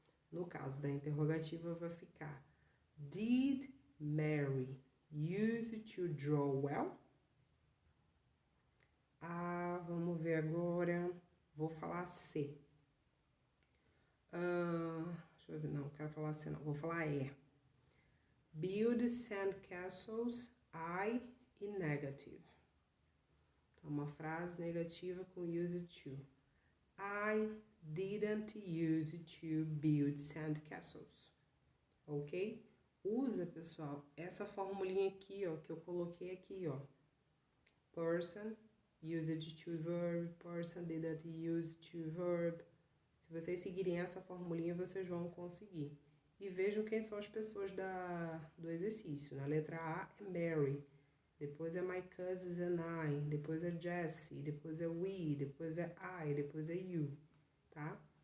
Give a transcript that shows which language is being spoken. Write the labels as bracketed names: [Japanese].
[Portuguese] No caso da interrogativa, vai ficar [English] Did Mary use to draw well? [Portuguese] Vamos ver agora. Vou falar C. Deixa eu ver, não, quero falar C não. Vou falar E. [English] Build sandcastles, I e negative. [Portuguese] Então, uma frase negativa com used to. [English] I didn't use to build sandcastles. Ok? [Portuguese] Usa, pessoal, essa formulinha aqui, ó, que eu coloquei aqui, ó. [English] Person, used to verb, person didn't use to verb. [Portuguese] Se vocês seguirem essa formulinha, vocês vão conseguir. E vejam quem são as pessoas do exercício. Na letra A é Mary. depois é [English] my cousins and I, [Portuguese] depois é Jessie, depois é we, depois é I, depois é you, tá?